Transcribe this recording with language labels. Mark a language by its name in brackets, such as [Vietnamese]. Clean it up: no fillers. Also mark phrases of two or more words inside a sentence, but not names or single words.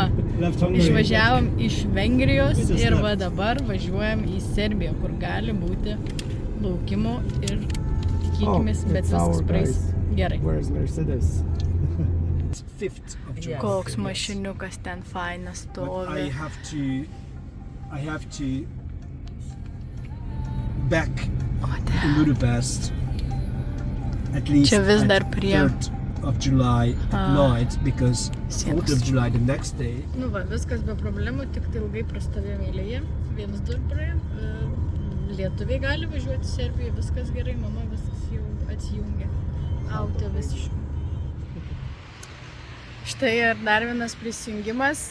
[Lithuanian] Išvažiavom iš Vengrijos ir va dabar važiuojam į Serbiją, kur gali būti laukimų ir tikėkimės, bet viskas praeis gerai. Koks mašiniukas ten fainas stovi. [English] I have to back in Budapest at least [Lithuanian] Čia vis dar [English] at [Lithuanian] prie [English] 3rd of July at night because 4th of July the next day. [Lithuanian] Nu va, viskas be problemų, tik tai ilgai prastovėjom eilėje. 1-2 praėjom. Lietuviai gali važiuoti Serbijoje, viskas gerai, mama viskas jau atsijungia. Auto visiškai. Štai ir dar vienas prisijungimas.